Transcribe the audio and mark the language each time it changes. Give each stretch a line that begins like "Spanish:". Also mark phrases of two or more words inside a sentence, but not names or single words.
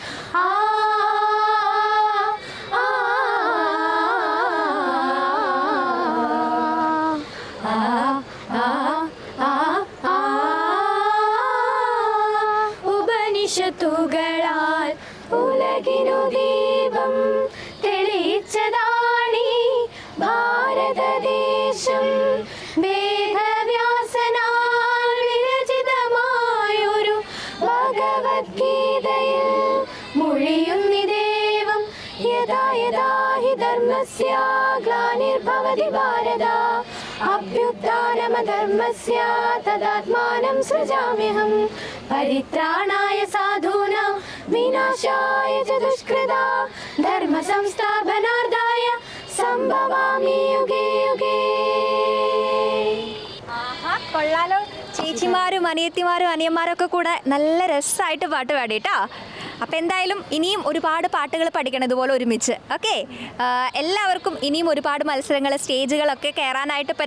Malayalam: ഉപനിഷത്തുകളാൽ ഉലകിനു ദീപം തെളിയിച്ചതാണീ ഭാരതദേശം. വേദവ്യാസനാൽ വിരചിതമായൊരു ഭഗവദ്ഗീതയിൽ മൊഴിയുന്നിദേവം.
Sanskrit: യഥാ യഥാ ഹി ധർമ്മസ്യ ഗ്ലാനിർഭവതി ഭാരത, അഭ്യുത്ഥാനമധർമ്മസ്യ തദാത്മാനം സൃജാമ്യഹം. പരിത്രാണായ സാധൂനാം വിനാശായ ച ദുഷ്കൃതാ, ധർമ്മ സംസ്ഥാപനാർത്ഥായ സംഭവാമി യുഗേ യുഗേ.
Malayalam: കൊള്ളാലോ. ചേച്ചിമാരും അനിയത്തിമാരും അനിയന്മാരൊക്കെ കൂടെ നല്ല രസമായിട്ട് പാട്ട് പാടി കേട്ടോ. അപ്പോൾ എന്തായാലും ഇനിയും ഒരുപാട് പാട്ടുകൾ പഠിക്കണം ഇതുപോലെ ഒരുമിച്ച്. ഓക്കെ. എല്ലാവർക്കും ഇനിയും ഒരുപാട് മത്സരങ്ങൾ സ്റ്റേജുകളൊക്കെ കയറാനായിട്ട് പറ്റട്ടെ.